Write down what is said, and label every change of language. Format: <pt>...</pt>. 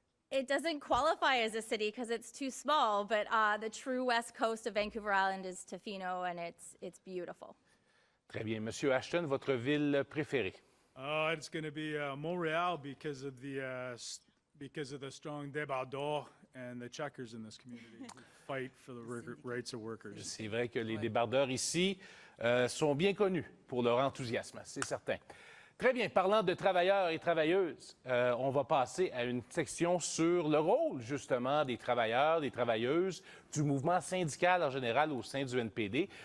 <en>It doesn't qualify as a city because it's too small, but the true west coast of Vancouver Island is Tofino, and it's beautiful.</en> <fr>Très bien. Monsieur Ashton, votre ville préférée?</fr> <en>It's going to be Montréal because of the strong débardeurs and the checkers in this community who fight for the rights of workers.</en> <fr>C'est vrai que les débardeurs ici sont bien connus pour leur enthousiasme, c'est certain. Très bien. Parlant de travailleurs et travailleuses, on va passer à une section sur le rôle, justement, des travailleurs, des travailleuses, du mouvement syndical en général au sein du NPD.</fr>